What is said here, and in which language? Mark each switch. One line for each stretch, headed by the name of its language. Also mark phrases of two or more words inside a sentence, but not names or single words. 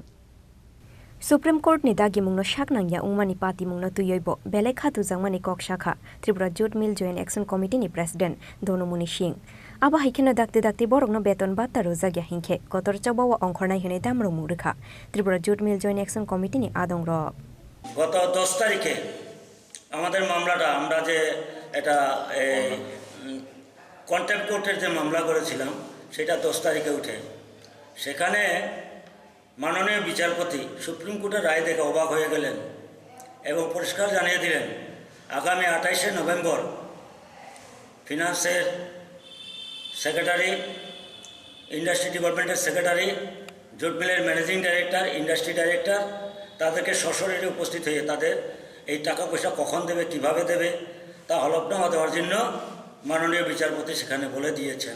Kok Borok: Supreme Court ni dagi mungno shaknangya ungmani pati mungno tuyoibo belai khatu jangmani kok shakha Tripura Jute Mill Joint Action Committee ni President Dhonumoni Singh. Aba haikeno dakte borokno beton batta rozagya hinkhe kotor chabawa ongkhornai hene damro murikha Tripura Jute Mill Joint Action Committee ni adongro.
Bangla: গত 10 তারিখে আমাদের মামলাটা আমরা যে এটা
English: contempt court
Bangla: যে মামলা করেছিলাম সেটা 10 তারিখে উঠে, সেখানে মাননীয় বিচারপতি সুপ্রিম কোর্টের রায় দেখে অবাক হয়ে গেলেন এবং পরিষ্কার জানিয়ে দিলেন আগামী 28শে নভেম্বর
English: finance secretary, industry department secretary, jute mill managing director, industry director
Bangla: তাদেরকে সশরীরে উপস্থিত হয়ে তাদের এই টাকা পয়সা কখন দেবে, কিভাবে দেবে তা হলফনামা দেওয়ার জন্য মাননীয় বিচারপতি সেখানে বলে দিয়েছেন।